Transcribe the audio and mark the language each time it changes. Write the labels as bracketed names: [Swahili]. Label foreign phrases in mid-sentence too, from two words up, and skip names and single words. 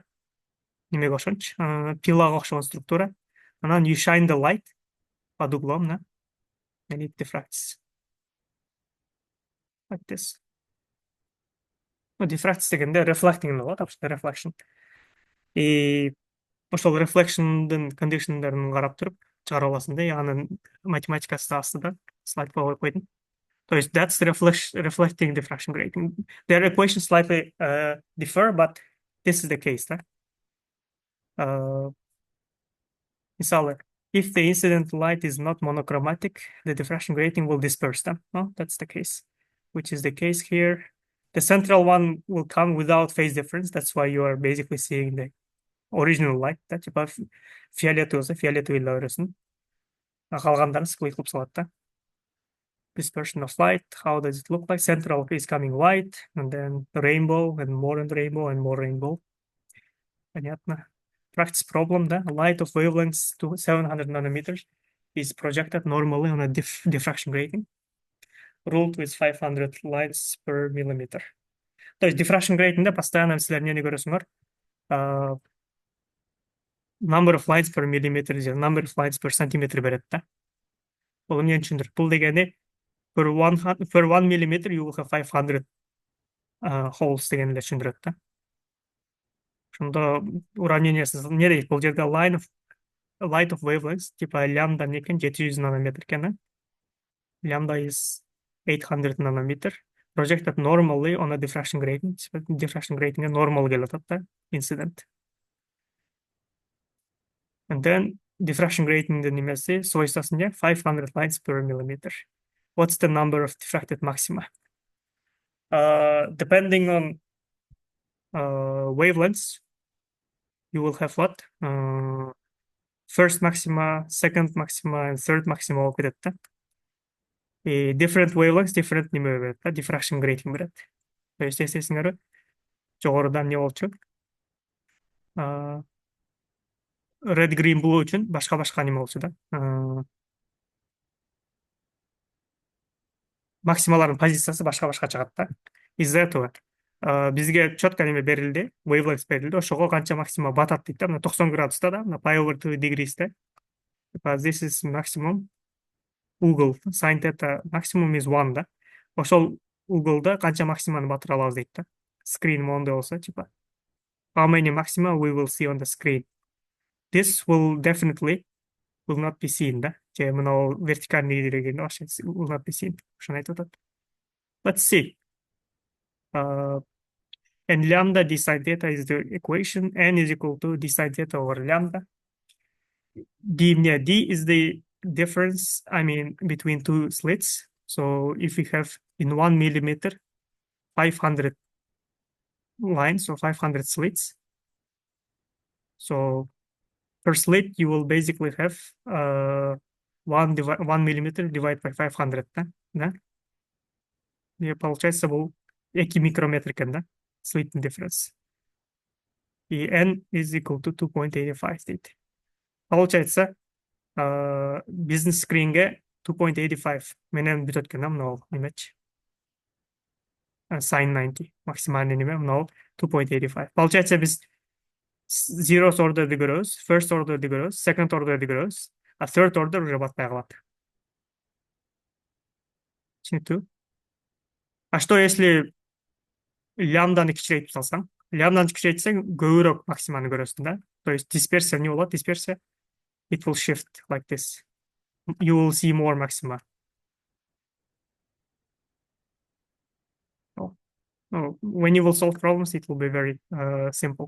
[Kyrgyz] Немеге окшончу, пилага окшогон структура. [English] Анан you shine the light [Russian] под углом, [English] да, and it diffracts. like this. [Kyrgyz] Diffract дегенде reflecting болот, вообще reflection. И ошол reflection'дын condition'дарын карап туруп чыгарып аласың да, анын математикасы да астыда слайдка коюп койдум. [Russian] То есть [English] that's reflecting diffraction grating. Their equations slightly differ, but this is the case, [Kyrgyz] да. Мисалы, [English] if the incident light is not monochromatic, the diffraction grating will disperse them. No, that's the case, which is the case here. The central one will come without phase difference. That's why you are basically seeing the original light. [Kyrgyz] Да, типа фиолетовый болса, фиолетовый көрөсүң. Калгандарын склейт кылып салат да. [English] Dispersion of light, how does it look like? Central is coming white, and then rainbow, and more and more rainbow. Понятно. Practice problem, да? Light of wavelengths to 700 nanometers is projected normally on a diffraction grating, ruled with 500 lights per millimeter. [Russian] То есть [English] diffraction grating'де [Kyrgyz] постоянно силер эмнени көрөсүңөр? [English] Number of lights per millimeter, number of lights per centimeter [Kyrgyz] берет да. Бул эмнени түшүндүр? Бул дегени [English] per 1 millimeter you will have 500 holes [Kyrgyz] дегенди эле түшүндүрөт да. Ошондо уравнениясы эмне дейт? Бул жерде [English] light of wavelengths [Kyrgyz] типа лямбда эмне экен? 700 нанометр экен, да? [English] Lambda is 800 nanometer. Projected normally on a diffraction grating. Diffraction grating a normal gelata incident. And then diffraction grating the nimesi soysasınca 500 lights per millimeter. What's the number of diffracted maxima? Depending on wavelengths, you will have what? First maxima, second maxima, and third maxima [Kyrgyz] болуп кетет да. [English] Different wavelengths, different [Kyrgyz] неме берет да, [English] diffraction grating берет. [Kyrgyz] То есть эстесиңерби, жогоруда эмне болчу? [English] Red, green, blue [Kyrgyz] үчүн башка неме болчу да. Максималардын позициясы башка чыгат да. [Russian] Из-за этого [Kyrgyz] бизге четко неме берилди, wavelengths берилди, ошого канча максима батат дейт да, мына 90 градуста да, мына [English] pi over 2 degrees [Kyrgyz] да. [English] This is maximum угол, sin theta maximum is 1 да. [Kyrgyz] Ошол уголда канча максиманы батыра алабыз дейт да. [English] Screen [Kyrgyz] моундай болсо, [English] типа how many maxima we will see on the screen. This will definitely will not be seen, [Kyrgyz] да? Же мына вертикальный деген вообще [English] will not be seen. [Kyrgyz] Ошону айтып атат. [English] Let's see. And lambda d sin theta is the equation. N is equal to d sin theta over lambda. D is the difference, between two slits. So if we have in 1 millimeter 500 lines or 500 slits, so per slit you will basically have 1 millimeter divided by 500, [Kyrgyz] да? [Russian] И получается был 2 микрометр экен, да? [English] Slit difference. И n is equal to 2.85 дейт. [Kyrgyz] Получается бизнес скринге 2.85 менен бүтөт экен, да, мына немечи. Sin 90 максимальный неме мына 2.85. Получается биз zeros order'ды көрөбүз, [English] first order'ды [Kyrgyz] көрөбүз, [English] second order'ды [Kyrgyz] көрөбүз, а [English] third order [Kyrgyz] уже батпай калат. Түшүнүктүү? [Russian] А что если [Kyrgyz] лямбданы кичирейтип салсаң? Лямбданы кичирейтсең көбүрөөк максиманы көрөсүң, да? [Russian] То есть [Kyrgyz] дисперсия эмне болот? [English] Дисперсия it will shift like this. You will see more maxima. When you will solve problems, it will be very simple.